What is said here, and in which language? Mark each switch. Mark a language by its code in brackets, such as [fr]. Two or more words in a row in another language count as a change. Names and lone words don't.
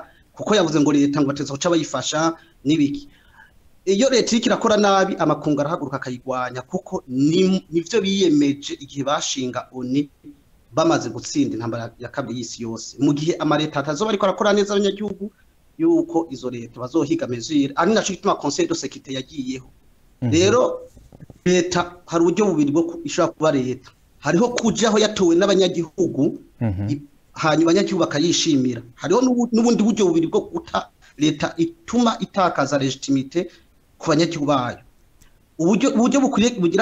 [rn] kuko yavuze ngo leta ngo ateza guca bayifasha nibiki iyo leta ikirakora nabi amakungu arahaguruka akayigwanya kuko nivyo biyemeje igihe bashinga oni bamaze gutsinda intambara ya kabiri y'isi yose mu gihe amareta atazoba ariko arakora neza abanyagihugu yuko izo leta bazohiga mesure ari naco gituma [fr] conseil de sécurité [rn] yagiyeho rero leta hari uburyo bubiri bwo ishobora kuba leta hariho kujaho yatowe n'abanyagihugu hanyuma abanyagihugu bakayishimira hariho n'ubundi buryo bubiri bwo guta leta ituma itakaza legitimité ku banyagihugu bayo uburyo bukwiye bugira